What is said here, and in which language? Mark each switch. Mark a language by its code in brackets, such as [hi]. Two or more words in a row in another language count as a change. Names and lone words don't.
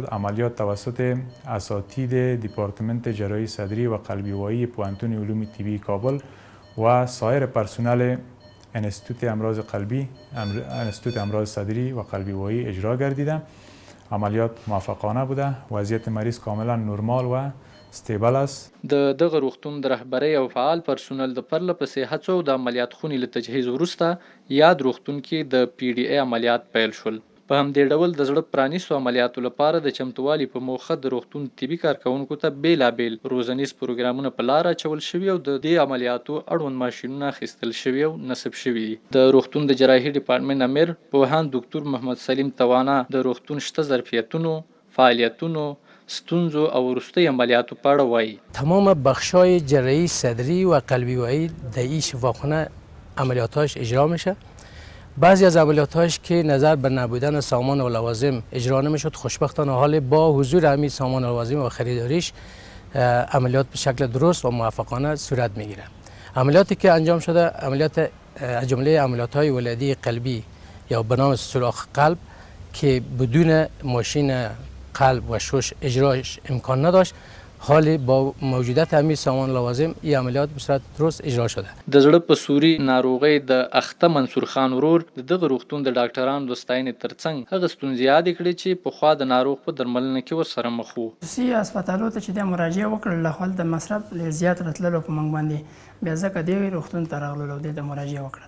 [fa] عملیات توسط اساتید دیپارتمنت جراحی صدری و قلبی وایی پوهنتون علوم طبی کابل و سایر پرسنل انستیتوت امراض قلبی، انستیتوت امراض صدری و قلبی وایی اجرا گردیده. عملیات موفقانه بوده. وضعیت مریض کاملا نرمال و استیبل است. [ps] د دغه روغتون د رهبرۍ او فعال پرسونل د پرله پسې هڅو د عملیات خونې له تجهیز وروسته یاد روغتون کې د PDA عملیات پیل شول. په همدې ډول د زړه پرانیستو عملیاتو لپاره د چمتووالي په موخه د روغتون طبي کارکوونکو ته بیلابیل روزنیز پروګرامونه په لاره اچول شوي او د دې عملیاتو اړوند ماشینونه اخیستل شوي او نصب شوي دي. د روغتون د جراحي ډیپارټمنټ امیر پوهاند دکتر محمد سلیم توانا د روغتون شته ظرفیتونو، فعالیتونو، ستونزو او وروستي عملیاتو په اړه وایي. [fa] تمام بخش‌های جراحی صدری و قلبی وایی در این شفاخانه عملیاتاش اجرا میشه. بعضی از عملیاتاش که نظر به نبودن سامان و لوازم اجرا نمیشد، خوشبختانه حال با حضور همین سامان و لوازم و خریداریش عملیات به شکل درست و موفقانه صورت میگیره. عملیاتی که انجام شده عملیات از جمله عملیات‌های ولادی قلبی یا به نام سوراخ قلب که بدون ماشین قلب و شش اجراش امکان نداشت، حال با موجودیت همین سامان لوازم این عملیات به صورت درست اجرا شده. [ps] د زړه په سوري ناروغۍ د اخته منصور خان ورور د دغه روغتون د ډاکټرانو د ستاینې ترڅنګ هغه ستونزې یادې کړې چې پخوا د ناروغ په درملنه کې ورسره مخ وو. خصوصي هسپتالو ته چې د مراجعه وکړل له خپل د مصرف ډېر زیات راتللو په موږ باندې بیا ځکه دې روغتون ته راغللو د مراجعه وکړل.